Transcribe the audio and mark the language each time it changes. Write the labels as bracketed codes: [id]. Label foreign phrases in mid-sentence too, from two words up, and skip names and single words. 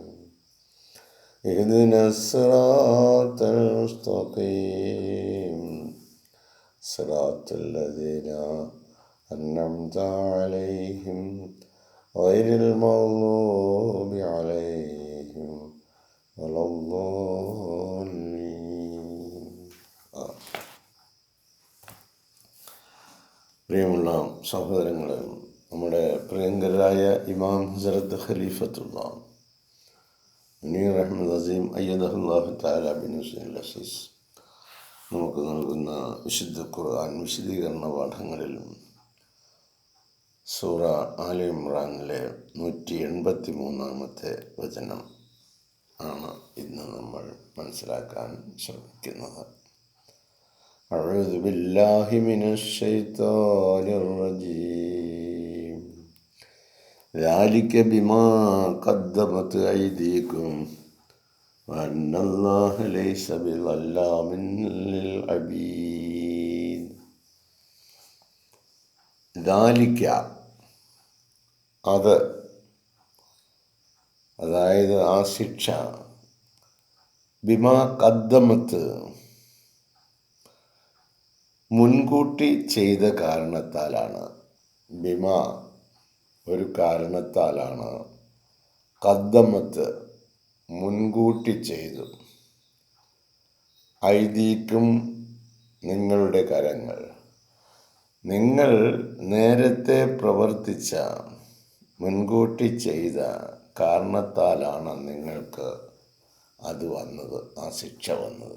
[ar] اهدنا الصراط المستقيم صراط الذين أنعمت عليهم غير المغضوب عليهم ولا الضالين. [ml] പ്രിയമുള്ള സഹോദരങ്ങളെ, നമ്മുടെ പ്രിയങ്കരായ ഇമാം ഹസ്രത്ത് ഖലീഫത്തുള്ള മുനീർ അഹമ്മദ് അസീം [ar] أيده الله تعالى [ml] ബിൻ ഹുസൈനിൽ അസീസ് നമുക്ക് നൽകുന്ന വിശുദ്ധ ഖുർആൻ വിശദീകരണ പാഠങ്ങളിൽ സൂറ ആല ഇമ്രാനിലെ 183 വചനം ആണ് ഇന്ന് നമ്മൾ മനസ്സിലാക്കാൻ ശ്രമിക്കുന്നത്. [ar] أعوذ بالله من الشيطان الرجيم. ذلك بما قدمت أيديكم وأن الله ليس بظلام للعبيد. [ml] ذلك അതായത് ആ ശിക്ഷ [ar] بما قدمت [ml] മുൻകൂട്ടി ചെയ്ത കാരണത്താലാണ്. ബിമാ ഒരു കാരണത്താലാണ്, ഖദ്ദമത്ത് മുൻകൂട്ടി ചെയ്തു, ഐദീക്കും നിങ്ങളുടെ കരങ്ങൾ, നിങ്ങൾ നേരത്തെ പ്രവർത്തിച്ച മുൻകൂട്ടി ചെയ്ത കാരണത്താലാണ് നിങ്ങൾക്ക് അത് വന്നത്, ആ ശിക്ഷ വന്നത്.